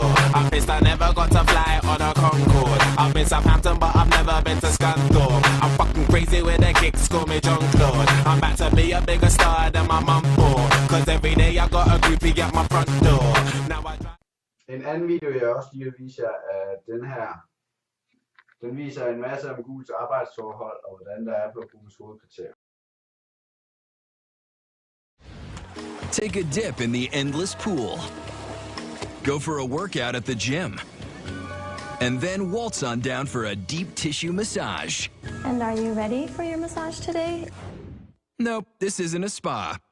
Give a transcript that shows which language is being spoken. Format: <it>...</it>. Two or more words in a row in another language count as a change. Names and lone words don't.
<en>I'm pissed I never got to fly on a Concorde. I've been Southampton, but I've never been to Scunthorpe. I'm fucking crazy with the kicks, call me John Claude. I'm about to be a bigger star than my mum for. Cause every day I got a groupie at my front door. Now I try.</en> <da>En anden video, jeg også lige vil vise jer, er den her. Den viser en masse om Googles arbejdsforhold og hvordan der er på Googles hovedkvarter.</da> <en>Take a dip in the endless pool. Go for a workout at the gym. And then waltz on down for a deep tissue massage. And are you ready for your massage today? Nope, this isn't a spa.</en>